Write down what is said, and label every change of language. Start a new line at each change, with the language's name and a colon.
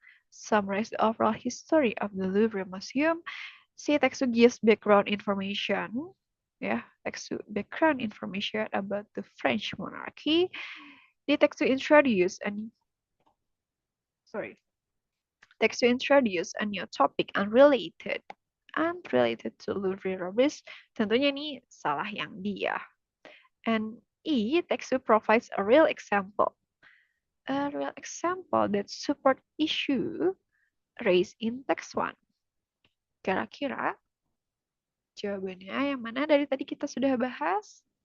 English: Summarize the overall history of the Louvre Museum. C, text 2 gives background information. Text 2 background information about the French monarchy. The text to introduce a new topic unrelated to Louvre robberies.
Indonesian: Tentunya ini salah yang dia.
English: And E, text to provides a real example that support issue raised in text 1.
Indonesian: Kira-kira jawabannya yang mana dari tadi kita sudah bahas?